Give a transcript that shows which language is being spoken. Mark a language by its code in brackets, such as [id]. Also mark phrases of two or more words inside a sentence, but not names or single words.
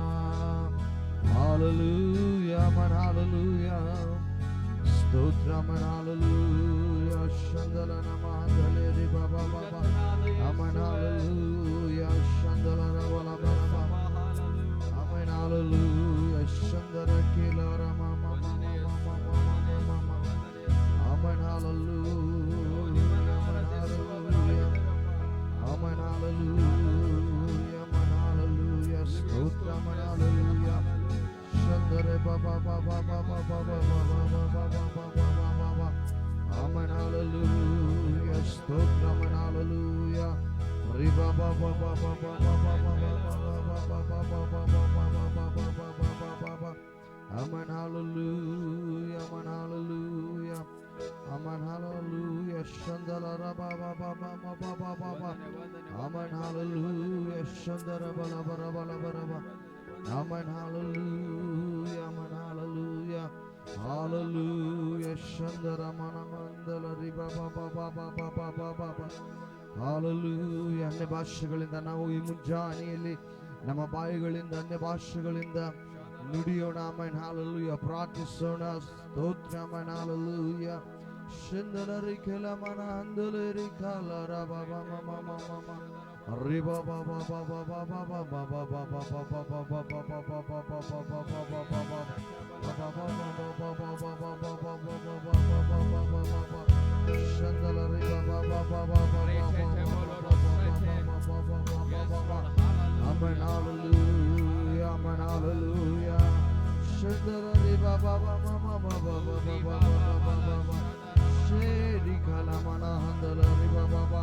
[en] Hallelujah, amen, hallelujah. Stotra, amen, hallelujah. Shandara namadale riba ba ba ba. Amen, hallelujah. Shandara bala bala ba. Amen, hallelujah. Shandara kila rama ma ma ma ma ma ma ma. Amen, hallelujah. Amen, hallelujah. Amen, hallelujah. Amen, hallelujah. Stotra, amen, hallelujah. Shandara ba ba ba ba ba ba ba ba ba ba ba ba ba ba. Amen, hallelujah. Stotra, amen, hallelujah. Riba ba ba ba ba ba ba ba ba ba ba ba ba ba ba. Amen, hallelujah. Amen, hallelujah. Amen, hallelujah. Shandala ra ba ba ba ba ba ba ba ba ba. Amen, hallelujah. Shandara ba la ba ra ba la ba ra ba. Amen, hallelujah. Amen, hallelujah. Hallelujah. Shandara mana mandala riba ba ba ba ba ba ba ba ba ba. Hallelujah. [kn] ಅನ್ಯ ಭಾಷೆಗಳಿಂದ ನಾವು ಈ ಮುಂಜಾನೆಯಲ್ಲಿ ನಮ್ಮ ಬಾಯಿಗಳಿಂದ ಅನ್ಯ ಭಾಷೆಗಳಿಂದ ನುಡಿಯೋಣ. ಆಮೆನ್ ಹalleluya. ಪ್ರಾರ್ಥಿಸೋಣ. ಸ್ತೋತ್ರ. ಆಮೆನ್ ಹalleluya. ಶಂದನರಿ ಕೆಲಮನ ಹಂದಲರಿ ಕಲರ ಬಾಬಾ ಮಮ ಮಮ ಮಮ ರಿ ಬಾಬಾ ಬಾಬಾ ಬಾಬಾ ಬಾಬಾ ಬಾಬಾ ಬಾಬಾ ಬಾಬಾ ಬಾಬಾ ಬಾಬಾ ಬಾಬಾ ಬಾಬಾ ಬಾಬಾ ಶಂದಲರಿ ಬಾಬಾ ಬಾಬಾ [en] Amen, hallelujah, amen, hallelujah. Shandari baba baba baba baba baba baba. Shedi kala mana handala riba baba.